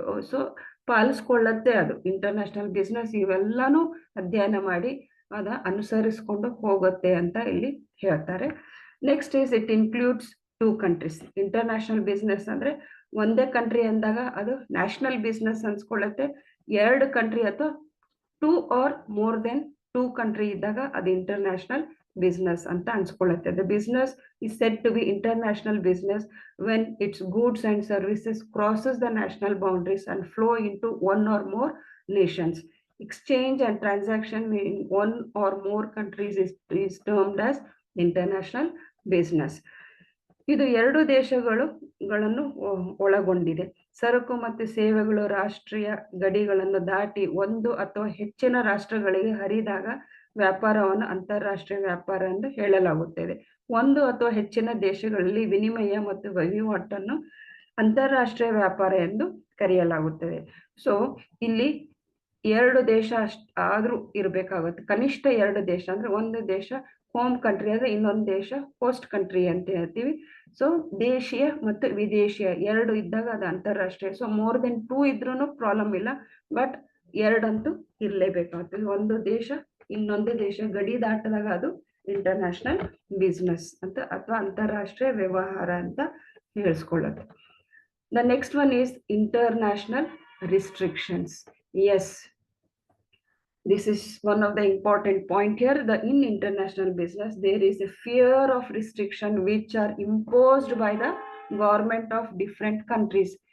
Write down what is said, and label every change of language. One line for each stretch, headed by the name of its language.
Kannada: So ಪಾಲಿಸ್ಕೊಳ್ಳತ್ತೆ ಅದು international business. ಇವೆಲ್ಲಾನು ಅಧ್ಯಯನ ಮಾಡಿ ಅದ ಅನುಸರಿಸ್ಕೊಂಡು ಹೋಗುತ್ತೆ ಅಂತ ಇಲ್ಲಿ ಹೇಳ್ತಾರೆ.
English: Next is it includes 2 countries.
Kannada: International business ಅಂದ್ರೆ ಒಂದೇ ಕಂಟ್ರಿ ಅಂದಾಗ ಅದು ನ್ಯಾಷನಲ್ ಬಿಸ್ನೆಸ್ ಅನ್ಸ್ಕೊಳ್ಳುತ್ತೆ. 2 country ಅಥವಾ
English: 2 or more than 2 country
Kannada: ಇದ್ದಾಗ ಅದು ಇಂಟರ್ನ್ಯಾಷನಲ್ business ಅಂತ ಅನ್ಸ್ಕೊಳ್ಳುತ್ತೆ.
English: The business is said to be international business when its goods and services crosses the national boundaries and flow into one or more nations. Exchange and transaction in one or more countries is termed as international business.
Kannada: ಇದು 2 ದೇಶಗಳನ್ನು ಒಳಗೊಂಡಿದೆ. ಸರಕು ಮತ್ತು ಸೇವೆಗಳು ರಾಷ್ಟ್ರೀಯ ಗಡಿಗಳನ್ನು ದಾಟಿ ಒಂದು ಅಥವಾ ಹೆಚ್ಚಿನ ರಾಷ್ಟ್ರಗಳಿಗೆ ಹರಿದಾಗ ವ್ಯಾಪಾರವನ್ನು ಅಂತಾರಾಷ್ಟ್ರೀಯ ವ್ಯಾಪಾರ ಎಂದು ಹೇಳಲಾಗುತ್ತದೆ. ಒಂದು ಅಥವಾ ಹೆಚ್ಚಿನ ದೇಶಗಳಲ್ಲಿ ವಿನಿಮಯ ಮತ್ತು ವಹಿವಾಟನ್ನು ಅಂತಾರಾಷ್ಟ್ರೀಯ ವ್ಯಾಪಾರ ಎಂದು ಕರೆಯಲಾಗುತ್ತದೆ. ಸೊ ಇಲ್ಲಿ 2 ದೇಶ ಆದ್ರೂ ಇರಬೇಕಾಗುತ್ತೆ, ಕನಿಷ್ಠ 2 ದೇಶ. ಅಂದ್ರೆ ಒಂದು ದೇಶ ಹೋಮ್ ಕಂಟ್ರಿ ಆದ್ರೆ ಇನ್ನೊಂದು ದೇಶ ಹೋಸ್ಟ್ ಕಂಟ್ರಿ ಅಂತ ಹೇಳ್ತೀವಿ. ಸೊ ದೇಶೀಯ ಮತ್ತು ವಿದೇಶೀಯ 2 ಇದ್ದಾಗ ಅದು ಅಂತಾರಾಷ್ಟ್ರೀಯ. ಸೊ
English: more than 2
Kannada: ಇದ್ರೂ ಪ್ರಾಬ್ಲಮ್ ಇಲ್ಲ, ಬಟ್ ಎರಡಂತೂ ಇರಲೇಬೇಕಾಗ್ತದೆ. ಒಂದು ದೇಶ ಇನ್ನೊಂದು ದೇಶ ಗಡಿ ದಾಟಿದಾಗ ಅದು ಇಂಟರ್ನ್ಯಾಷನಲ್ ಬಿಸ್ನೆಸ್ ಅಂತ ಅಥವಾ ಅಂತಾರಾಷ್ಟ್ರೀಯ ವ್ಯವಹಾರ ಅಂತ ಹೇಳಿಸ್ಕೊಳ್ಳೋದು.
English: The next one is international restrictions. Yes, this is one of the important point here. In international business, there is a fear of restriction which are imposed by the government of different countries.